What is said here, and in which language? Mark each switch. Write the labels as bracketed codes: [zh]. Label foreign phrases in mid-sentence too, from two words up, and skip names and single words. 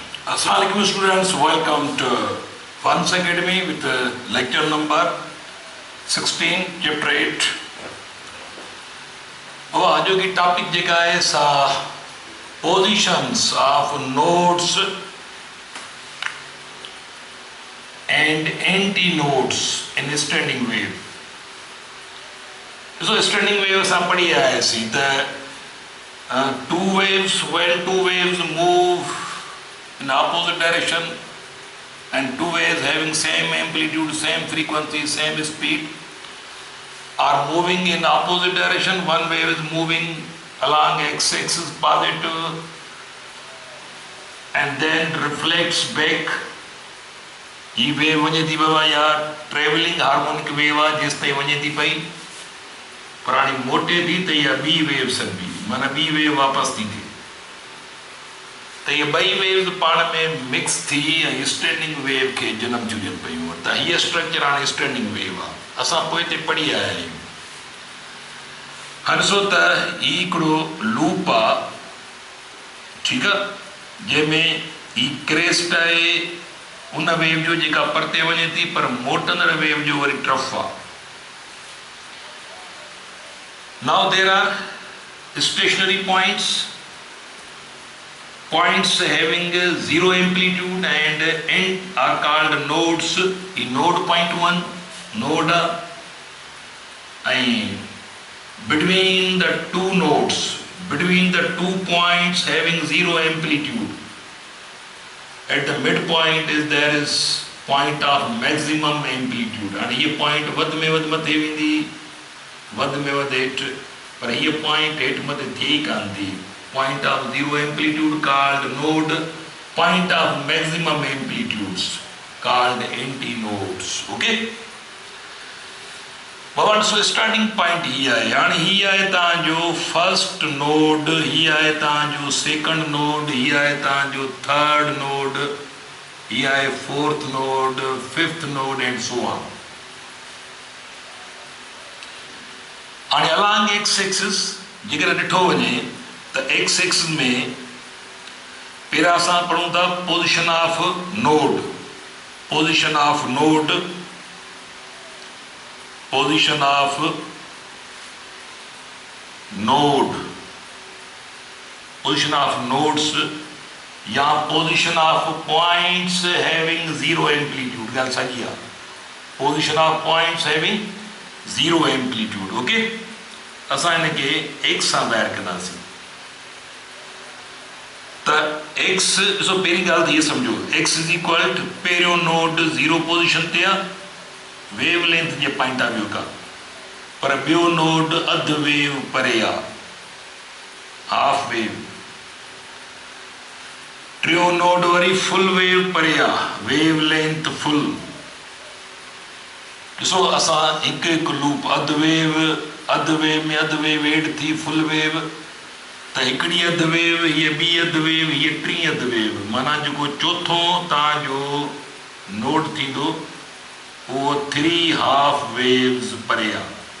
[en] Assalamualaikum students, welcome to Funds Academy with lecture number 16, chapter 8. [sd] अब आज की टॉपिक जेका है सा [en] positions of nodes and antinodes in standing wave. So standing wave [sd] सा पढ़ी आए सी [en] two waves, when two waves move in opposite direction and two waves having same amplitude, same frequency, same speed are moving in opposite direction. One wave is moving along x-axis positive and then reflects back. [sd] ये वेव वञे थी बाबा या [en] travelling harmonic wave [sd] आहे जेसि ताईं वञे थी पई पर हाणे मोटे थी त इहा ॿी वेव सॾिबी माना ॿी वेव वापसि थी थिए त इहे ॿई वेव्स पाण में मिक्स थी ऐं [en] standing wave [sd] खे जनम थियूं ॾियनि पयूं त हीअ स्ट्रक्चर हाणे [en] standing wave [sd] आहे असां पोइ हिते पढ़ी आया आहियूं। हाणे ॾिसो त ही हिकिड़ो लूप आहे ठीकु आहे जंहिंमें ही क्रेस्ट आहे उन वेव जो जेका परते वञे थी पर मोटंदड़ वेव जो वरी ट्रफ आहे। [en] now there are stationary points having zero amplitude and are called nodes. Node point 1 node and between the two nodes, between the 2 points having zero amplitude, at the midpoint there is point of maximum amplitude and [sd] ये point वध में वध मथे वेंदी वध में वध हेठ पर ये point हेठ मथे थी कान थी। [en] Point of zero amplitude called node, point of maximum amplitudes called antinodes. [sd] Okay? बाबा सो [en] starting point [sd] ही आहे यानी ही आहे तव्हांजो [en] first node, [sd] ही आहे तव्हांजो [en] second node, [sd] ही आहे तव्हांजो [en] third node, [sd] ही आहे [en] fourth node, fifth node and so on. [sd] हाणे अलॉन्ग [en] x axis [sd] जेकर ॾिठो वञे त [en] x axis [sd] में पहिरियां असां पढ़ूं था [en] position of node, position of node, position of node, position of nodes [sd] या [en] position of points having zero amplitude [sd] ॻाल्हि साॻी आहे। [en] Position of points having zero amplitude. [sd] ओके असां हिनखे एक्स सां ॿाहिरि कंदासीं त एक्स ॾिसो पहिरीं ॻाल्हि त इहा सम्झो [en] x is equal to [sd] पहिरियों नोड [en] zero position [sd] ते आहे [en] wavelength [sd] जे [en] point of view [sd] खां पर ॿियो नोड अधु वेव परे आहे [en] half wave, [sd] टियों नोड वरी फुल वेव परे आहे [en] wavelength full. [sd] ॾिसो असां हिकु हिकु लूप अधु वेव में अधु वेव एड थी [en] full wave [sd] त हिकिड़ी अधु वेव हीअ ॿी अधु वेव हीअ टी अधु वेव माना जेको चोथों तव्हांजो नोड थींदो उहो 3 [en] half waves [sd] परे आहे।